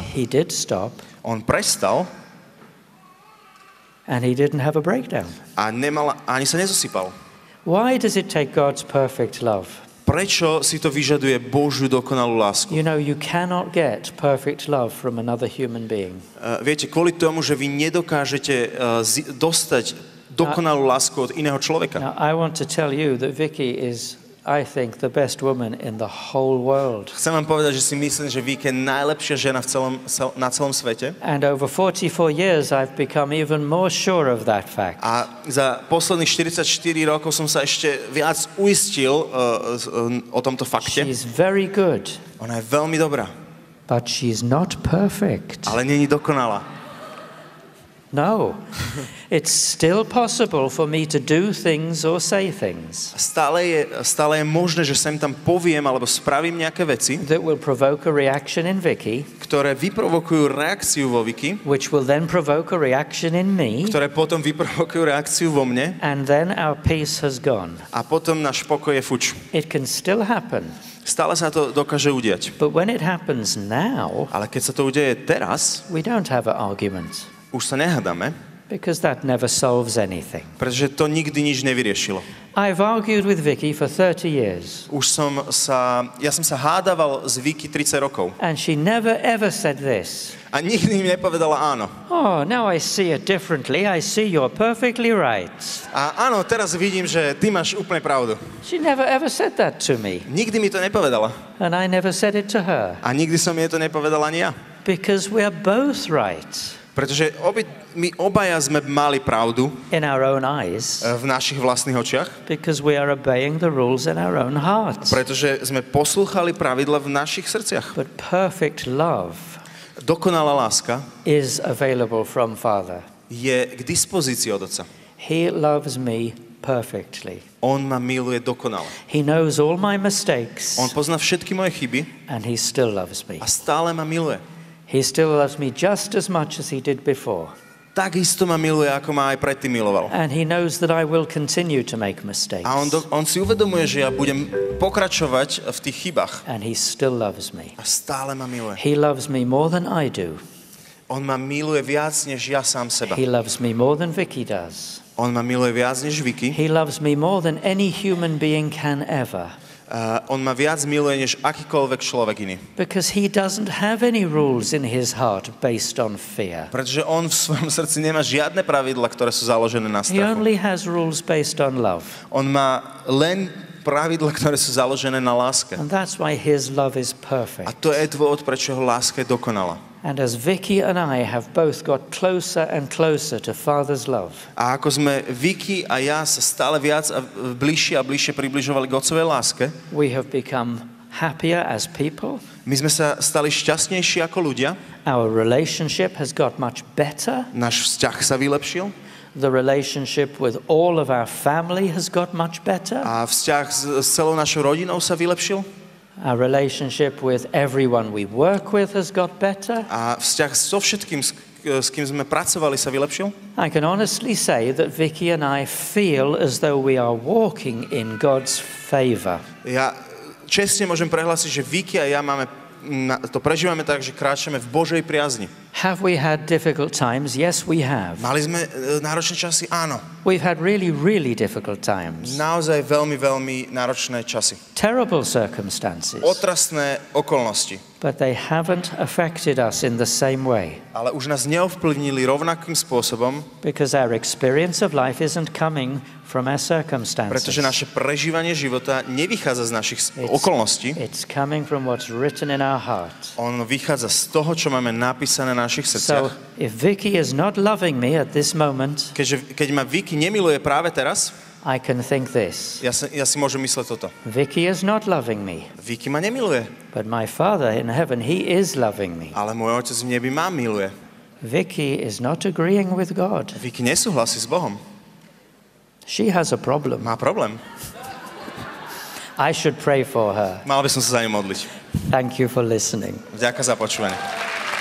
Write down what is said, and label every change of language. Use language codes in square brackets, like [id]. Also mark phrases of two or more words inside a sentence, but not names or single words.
[en] he did stop [sk] on prestal [en] and he didn't have a breakdown. [sk] a ani sa nezosypal. [en] Why does it take God's perfect love? [sk] Prečo si to vyžaduje Božiu dokonalú lásku? [en] You know, you cannot get perfect love from another human being. [sk] Viete, kvôli tomu, že vy nedokážete dostať dokonalú lásku od iného človeka. [en] Now, I want to tell you that Vicky is, I think, the best woman in the whole world. [sk] Chcem vám povedať, že si myslím, že Vika je najlepšia žena na celom svete. [en] And over 44 years, I've become even more sure of that fact. [sk] A za posledných 44 rokov som sa ešte viac uistil o tomto fakte. [en] She's very good, [sk] Ona je veľmi dobrá, [en] but she's not perfect. [sk] ale není dokonalá. [en] No, it's still possible for me to do things or say things [sk] Stále je možné, že sem tam poviem alebo spravím nejaké veci, [en] that will provoke a reaction in Vicky, [sk] ktoré vyprovokujú reakciu vo Viki, [en] which will then provoke a reaction in me, [sk] ktoré potom vyprovokujú reakciu vo mne [en] and then our peace has gone. [sk] a potom náš pokoj je fuč. [en] It can still happen, [sk] Stále sa to dokáže udiať. [en] but when it happens now, [sk] Ale keď sa to udeje teraz, [en] we don't have an argument, [sk] už sa nehádame, [en] because that never solves anything. [sk] pretože to nikdy nič nevyriešilo. [en] I've argued with Vicky for 30 years, [sk] Ja som sa hádával s Viki 30 rokov [en] and she never ever said this. [sk] a nikdy mi nepovedala áno. [en] Oh, now I see it differently. I see you're perfectly right. [sk] A áno, teraz vidím, že ty máš úplne pravdu. [en] She never ever said that to me, [sk] Nikdy mi to nepovedala. [en] and I never said it to her, [sk] A nikdy som jej to nepovedal ani ja. [en] because we're both right. [sk] Pretože my obaja sme mali pravdu [en] in our own eyes [sk] v našich vlastných očiach, [en] because we are obeying the rules in our own hearts. [sk] pretože sme poslúchali pravidla v našich srdciach. [en] But perfect love [sk] Dokonalá láska [en] is available from Father. [sk] je k dispozícii od Otca. [en] He loves me perfectly. [sk] On ma miluje dokonale. [en] He knows all my mistakes [sk] On pozná všetky moje chyby [en] and he still loves me. [sk] a stále ma miluje. [en] He still loves me just as much as he did before. [sk] Takisto ma miluje, ako ma aj predtým miloval. [en] And he knows that I will continue to make mistakes. [sk] A on si uvedomuje, že ja budem pokračovať v tých chybách. [en] And he still loves me. [sk] A stále ma miluje. [en] He loves me more than I do. [sk] On ma miluje viac, než ja sám seba. [en] He loves me more than Vicky does. [sk] On ma miluje viac, než Vicky. [en] He loves me more than any human being can ever. [sk] On ma viac miluje, než akýkoľvek človek iný. [en] Because he doesn't have any rules in his heart based on fear. [sk] Pretože on v svojom srdci nemá žiadne pravidla, ktoré sú založené na [en] He [sk] strachu. [en] only has rules based on love. [sk] On má len pravidla, ktoré sú založené na láske. [en] And that's why his love is [sk] A [en] perfect. [sk] to je dôvod, prečo jeho láska je dokonalá. [en] And as Vicky and I have both got closer and closer to Father's love, [sk] A ako sme Vicky a ja sa stále viac a bližšie približovali k Otcovej láske, [en] we have become happier as people. [sk] my sme sa stali šťastnejší ako ľudia, [en] Our relationship has got much better. [sk] náš vzťah sa vylepšil [en] The relationship with all of our family has got much better. [sk] a vzťah s celou našou rodinou sa vylepšil [en] Our relationship with everyone we work with has got better. [sk] a vzťah so všetkým, s kým sme pracovali, sa vylepšil. [en] I can honestly say that Vicky and I feel as though we are walking in God's favor. [sk] Ja čestne môžem prehlásiť, že Vicky a ja to prežívame tak, že kráčame v Božej priazni. [en] Have we had difficult times? Yes, we have. [sk] Mali sme náročné časy? Áno. [en] We've had really, really difficult times. [sk] Naozaj veľmi, veľmi náročné časy. [en] Terrible circumstances. [sk] Otrasné okolnosti. [en] But they haven't affected us in the same way. [sk] Ale už nás neovplyvnili rovnakým spôsobom, [en] Because our experience of life isn't coming from our circumstances. [sk] pretože naše prežívanie života nevychádza z našich okolností. [en] It's coming from what's written in our heart. [sk] On vychádza z toho, čo máme napísané na našich [en] So, [sk] srdciach. [en] if Vicky is not loving me at this moment, [sk] Keď ma Vicky nemiluje práve teraz, [en] I can think this. [sk] ja si môžem mysleť toto. [en] Vicky is not loving me, [sk] Vicky ma nemiluje, [en] but my Father in heaven, he is loving me. [sk] ale môj Otec v nebi ma miluje. [en] Vicky is not agreeing with God. [sk] Vicky nesúhlasí s Bohom. [en] She has a problem. [sk] Má problém. [en] I should pray for her. [sk] Mal by som sa za ňu modliť. [en] Thank you for listening. [sk] Vďaka za počúvanie.